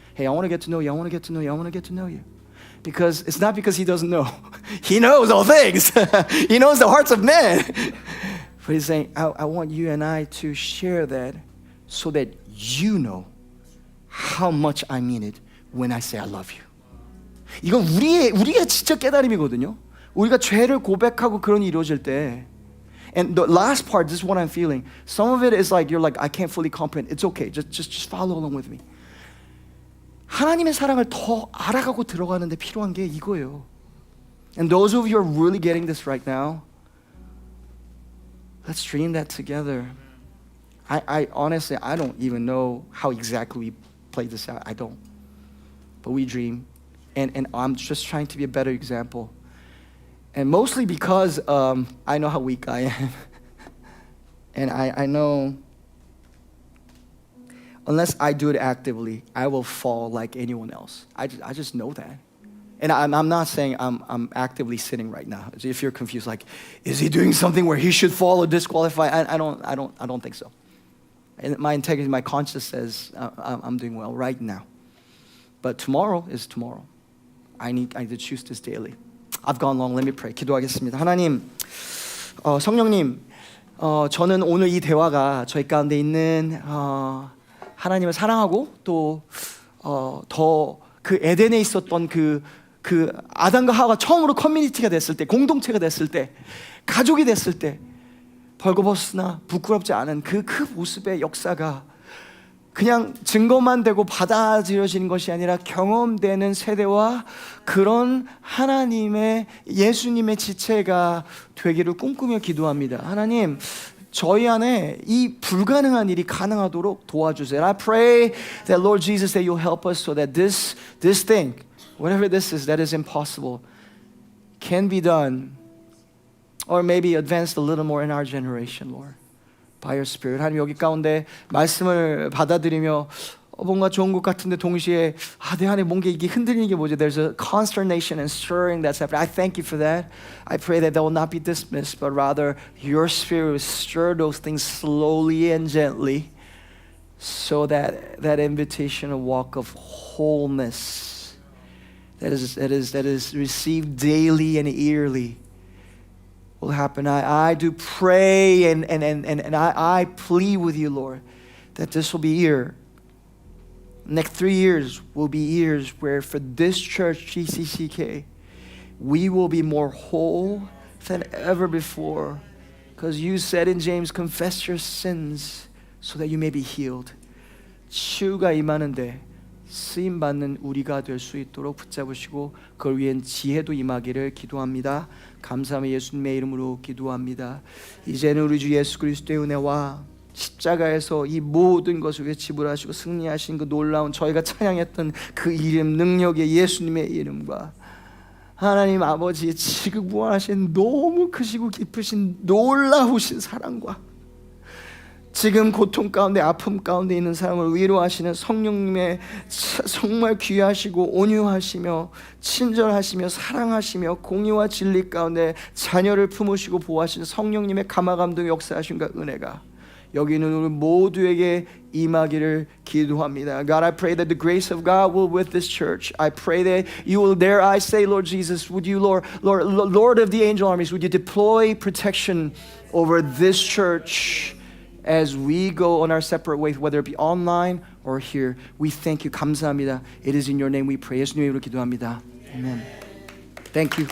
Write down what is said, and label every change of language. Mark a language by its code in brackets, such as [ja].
[en] Hey, I want to get to know you, I want to get to know you, I want to get to know you. Because it's not because He doesn't know. He knows all things. He knows the hearts of men. But He's saying, I want you and I to share that so that you know how much I mean it when I say I love you. [ko] 이건 우리의 진짜 깨달음이거든요. 우리가 죄를 고백하고 그런 일이 이루어질 때, [en] and the last part, this is what I'm feeling. Some of it is like you're like I can't fully comprehend. It's okay. Just follow along with me. [ko] 하나님의 사랑을 더 알아가고 들어가는데 필요한 게 이거예요. [en] And those of you who are really getting this right now, let's dream that together. I honestly, I don't even know how exactly we play this out. I don't. But we dream, and I'm just trying to be a better example. And mostly because I know how weak I am. And I know unless I do it actively, I will fall like anyone else. I just know that. And I'm not saying I'm actively sinning right now. If you're confused, like, is he doing something where he should fall or disqualify? I don't think so. And my integrity, my conscience says I'm doing well right now. But tomorrow is tomorrow. I need to choose this daily. I've gone long. Let me pray. [ko] 기도하겠습니다. 하나님, 성령님, 저는 오늘 이 대화가 저희 가운데 있는 하나님을 사랑하고 또 더 그 에덴에 있었던 그 아담과 하와가 처음으로 커뮤니티가 됐을 때, 공동체가 됐을 때, 가족이 됐을 때 벌거벗으나 부끄럽지 않은 그 모습의 역사가 그냥 증거만 되고 받아들여지는 것이 아니라 경험되는 세대와 그런 하나님의 예수님의 지체가 되기를 꿈꾸며 기도합니다. 하나님, 저희 안에 이 불가능한 일이 가능하도록 도와주세요. [en] I pray that Lord Jesus that you'll help us so that this thing, whatever this is that is impossible, can be done or maybe advanced a little more in our generation, Lord. By your Spirit. [ko] 하나님 여기 가운데 말씀을 받아들이며 뭔가 좋은 것 같은데 동시에 내 안에 뭔가 이게 흔들리는 게 뭐지? [en] There's a consternation and stirring that's happening. I thank you for that. I pray that will not be dismissed, but rather your Spirit will stir those things slowly and gently, so that that invitation, a walk of wholeness, that is received daily and yearly, will happen. I do pray and I plead with you, Lord, that this will be year. Next 3 years will be years where for this church, GCCK, we will be more whole than ever before. Because you said in James, confess your sins so that you may be healed. [ko] 치유가 임하는데 쓰임받는 우리가 될 수 있도록 붙잡으시고 그걸 위한 지혜도 임하기를 기도합니다. 감사하며 예수님의 이름으로 기도합니다. 이제는 우리 주 예수 그리스도의 은혜와 십자가에서 이 모든 것을 위해 지불하시고 승리하신 그 놀라운 저희가 찬양했던 그 이름, 능력의 예수님의 이름과 하나님 아버지의 지극무한하신 너무 크시고 깊으신 놀라우신 사랑과 지금 고통 가운데 아픔 가운데 있는 사람을 위로하시는 성령님의 정말 귀하시고 온유하시며 친절하시며 사랑하시며 공의와 진리 가운데 자녀를 품으시고 보호하시는 성령님의 감화감동 역사하심과 은혜가 여기 있는 우리 모두에게 임하기를 기도합니다. [en] God, I pray that the grace of God will with this church. I pray that you will, dare I say, Lord Jesus, would you, Lord of the angel armies, would you deploy protection over this church as we go on our separate ways, whether it be online or here. We thank you. [ko] 감사합니다. [en] It is in your name we pray. [ko] 예수님의 이름으로 기도합니다. [en] Amen. Thank you.